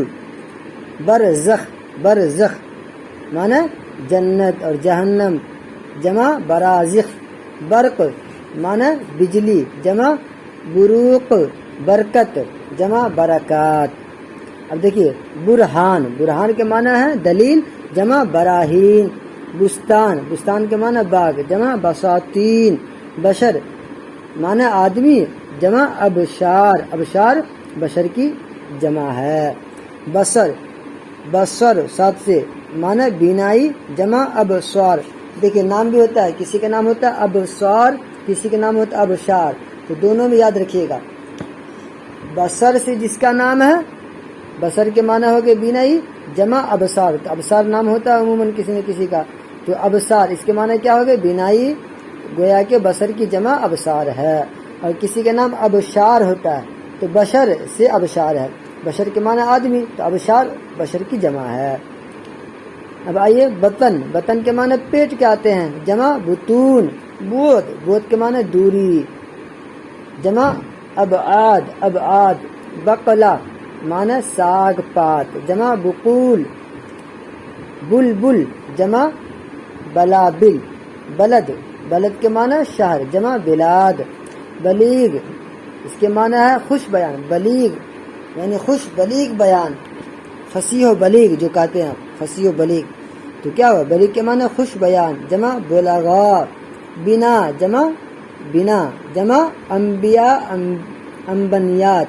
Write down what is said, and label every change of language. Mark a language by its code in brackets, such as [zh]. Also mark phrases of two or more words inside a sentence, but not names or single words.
[ur] برزخ برزخ معنی جنت اور جہنم, جمع برازخ. برق معنی بجلی, جمع بروق. برکت جمع برکات. اب دیکھیے برہان برہان کے معنی ہے دلیل, جمع براہین. بستان بستان کے معنی باغ, جمع بساتین. بشر معنی آدمی, جمع ابشار ابشار بشر کی جمع ہے. بصر بصر سات سے معنی بینائی, جمع ابصار. دیکھیے نام بھی ہوتا ہے, کسی کا نام ہوتا ہے ابصار, کسی کا نام ہوتا ہے ابشار, تو دونوں میں یاد رکھیے گا. بصر سے جس کا نام ہے, بصر کے معنی ہو گئے بینائی, جمع ابصار. تو ابصار نام ہوتا ہے عموماً کسی نہ کسی کا, تو ابصار اس کے معنی کیا ہو گئے بینائی, گویا کہ بصر کی جمع ابصار ہے. اور کسی کا نام ابشار ہوتا ہے, تو بشر سے ابشار ہے, بشر کے معنی آدمی, تو ابشار بشر کی جمع ہے. اب آئیے بطن بطن کے معنی پیٹ کے آتے ہیں, جمع بطون. بود بود کے معنی دوری, جمع ابعاد ابعاد. بقلا معنی ساگ پات, جمع بقول. بلبل جمع بلابل. بلد بلد کے معنی شہر, جمع بلاد. بلیغ اس کے معنی ہے خوش بیان, بلیغ یعنی خوش بلیغ بیان. فصیح و بلیغ جو کہتے ہیں فصیح و بلیغ, تو کیا ہوا بلیغ کے معنی خوش بیان, جمع بلغا. بنا جمع بنا, جمع انبیاء انبنیات.